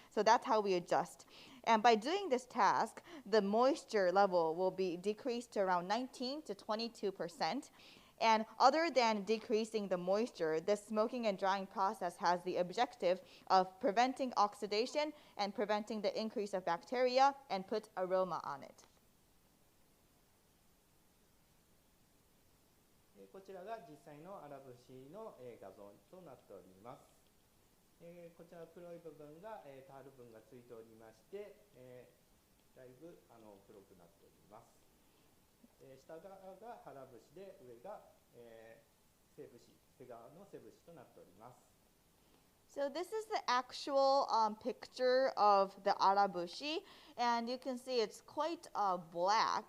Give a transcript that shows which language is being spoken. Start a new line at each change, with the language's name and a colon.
English: So that's how we adjust. And by doing this task, the moisture level will be decreased to around 19 to 22%. And other than decreasing the moisture, this smoking and drying process has the objective of preventing oxidation and preventing the increase of bacteria and put aroma on it.
Japanese: こちらが実際の荒節の画像となっております。こちら黒い部分がタール分がついておりまして、だいぶ黒くなっております。下側が腹節で上が背節、背側の背節となっております。
English: So this is the actual picture of the arabushi, and you can see it's quite black.